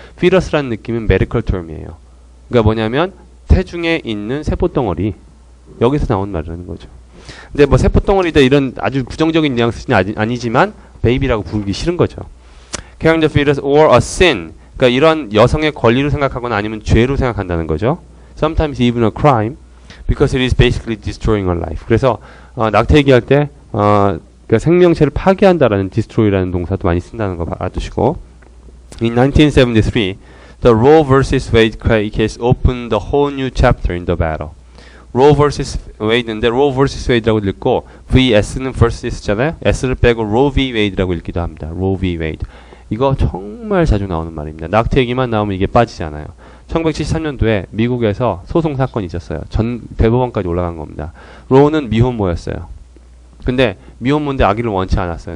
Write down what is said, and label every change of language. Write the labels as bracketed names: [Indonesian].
[Korean] fetus라는 느낌은 medical term이에요. 그러니까 뭐냐면 태중에 있는 세포덩어리, 여기서 나온 말이라는 거죠. 근데 뭐 세포덩어리다 이런 아주 부정적인 뉘앙스는 아니지만 베이비라고 부르기 싫은 거죠. [English] carrying the fetus or a sin. [Korean] 그러니까 이런 여성의 권리로 생각하거나 아니면 죄로 생각한다는 거죠. [English] Sometimes even a crime because it is basically destroying her life. [Korean] 그래서 낙태 얘기할 때 그러니까 생명체를 파괴한다라는 destroy라는 동사도 많이 쓴다는 거 알아두시고. [English] In 1973, the Roe vs. Wade case opened the whole new chapter in the battle. Roe vs. [Korean] Wade인데 Roe vs. Wade라고 읽고 vs는 versus잖아요. s를 빼고 Roe v. Wade라고 읽기도 합니다. [English] Roe v. Wade. [Korean] 이거 정말 자주 나오는 말입니다. 낙태 얘기만 나오면 이게 빠지잖아요. 1973년도에 미국에서 소송 사건이 있었어요. 전 대법원까지 올라간 겁니다. 로우는 미혼모였어요. 근데 미혼모인데 아기를 원치 않았어요.